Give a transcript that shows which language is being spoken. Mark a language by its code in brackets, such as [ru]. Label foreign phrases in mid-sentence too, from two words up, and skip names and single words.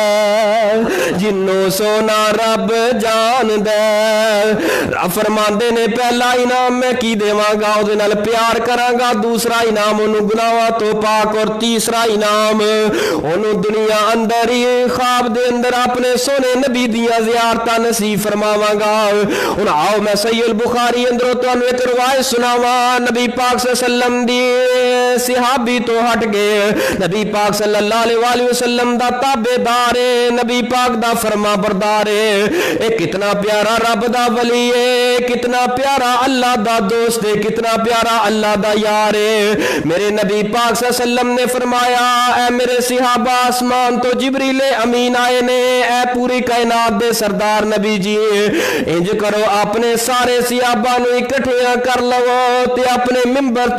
[pa] جنوں سوہنا رب جاندا فرماندے نے پہلا انعام میں کی دیواں گا اوہدے نال پیار کراں گا دوسرا انعام اونوں گناہاں تو پاک اور تیسرا انعام اونوں دنیا اندر ہی خواب دے اندر اپنے سوہنے نبی دیاں زیارتاں نصیب فرماواں گا ہن آؤ میں صحیح بخاری اندروں تہانوں اک روایت سناواں نبی پاک [ar] صلی اللہ علیہ وسلم [pa] دی صحابی تو ہٹ گئے نبی پاک [ar] صلی اللہ علیہ وسلم [pa] دا تابعدار ہے نبی پاک دا فرماں بردار ہے اے کتنا پیارا رب دا ولی ہے کتنا پیارا اللہ دا دوست ہے کتنا پیارا اللہ دا یار ہے میرے نبی پاک صلی اللہ نے فرمایا اے میرے صحابہ آسمان تو جبریل امین آئے نے اے پوری کائنات دے سردار نبی جی اینج کرو اپنے سارے صحابہ نوں اکٹھیاں کر لوو تے اپنے منبر